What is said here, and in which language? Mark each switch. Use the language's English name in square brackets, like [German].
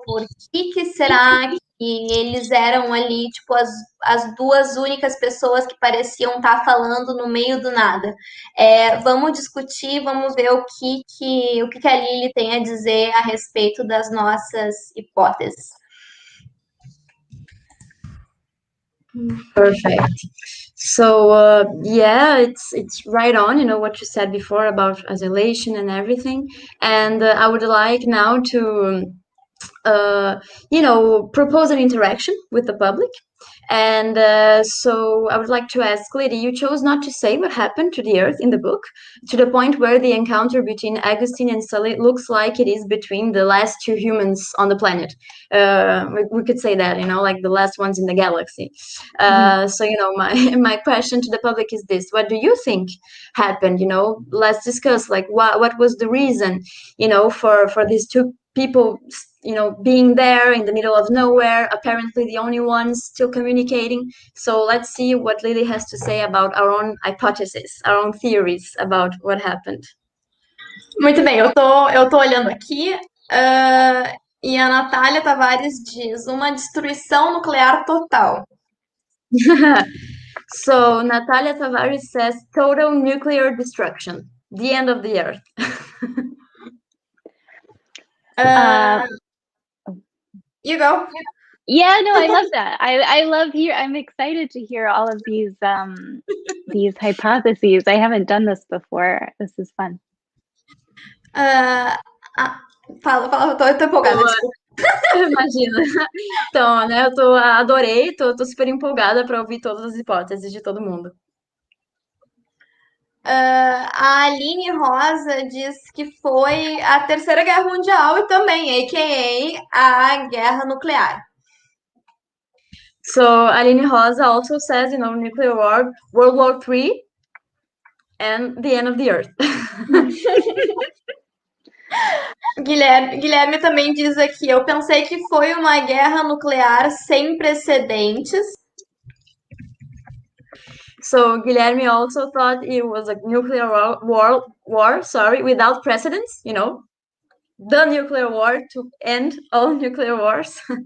[Portuguese] Por que será que eles eram ali, tipo, as duas únicas pessoas que pareciam estar falando no meio do nada? Vamos discutir, vamos ver o que a Lili tem a dizer a respeito das nossas hipóteses. [English] Perfect. So yeah, it's right on, you know, what you said before about isolation and everything. And I would like now to propose an interaction with the public. And so I would like to ask, Lady, you chose not to say what happened to the Earth in the book, to the point where the encounter between Augustine and Sully looks like it is between the last two humans on the planet. We could say that, you know, like the last ones in the galaxy. So, you know, my question to the public is this: what do you think happened? You know, let's discuss, like, what was the reason, you know, for these two people, you know, being there in the middle of nowhere, apparently the only ones still communicating. So let's see what Lily has to say about our own hypothesis, our own theories about what happened. [Portuguese] Muito bem, eu tô olhando aqui, e a Natália Tavares diz: uma destruição nuclear total. [English] So Natalia Tavares says total nuclear destruction, the end of the Earth. You go. Yeah, no, I love that. I'm excited to hear all of these hypotheses. I haven't done this before. This is fun. [Portuguese] Fala, eu tô empolgada, desculpa. Imagina. Então, né, adorei, tô super empolgada para ouvir todas as hipóteses de todo mundo. A Aline Rosa diz que foi a Terceira Guerra Mundial e também, a.k.a. a Guerra Nuclear. [English] So Aline Rosa also says, you know, nuclear war, World War III, and the end of the Earth. [Portuguese] Guilherme também diz aqui: eu pensei que foi uma guerra nuclear sem precedentes. [English] So Guilherme also thought it was a nuclear war, without precedents, you know, the nuclear war to end all nuclear wars.